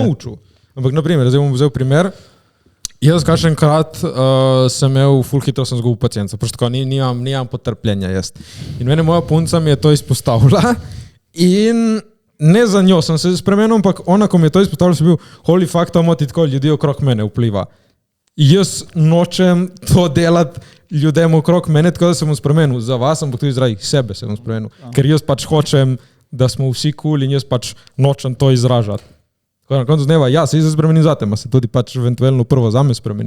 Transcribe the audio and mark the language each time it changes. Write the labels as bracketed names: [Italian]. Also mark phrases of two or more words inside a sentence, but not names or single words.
[Slovenian] naučil. Ampak na primer, zdaj bom vzel primer. Jaz kakšenkrat sem imel full hitro sem zgubil pacienta, pač tako nimam potrpljenja jaz. In mene moja punca mi je to izpostavila in ne za njo sem se spremenil, ampak ona, ko mi je to izpostavila, sem bil [English] holy fuck, [Slovenian] to moti tako ljudi okrog mene vpliva. Jaz nočem to delati ljudem okrog mene, tako da se bom spremenil. Za vas, ampak tudi zaradi sebe se bom spremenil. Ker jaz pač hočem, da smo vsi cool in jaz pač nočem to izražati. Tako na koncu dneva, ja, se spremenim za tem, a se tudi pač eventualno prvo zame spremenim.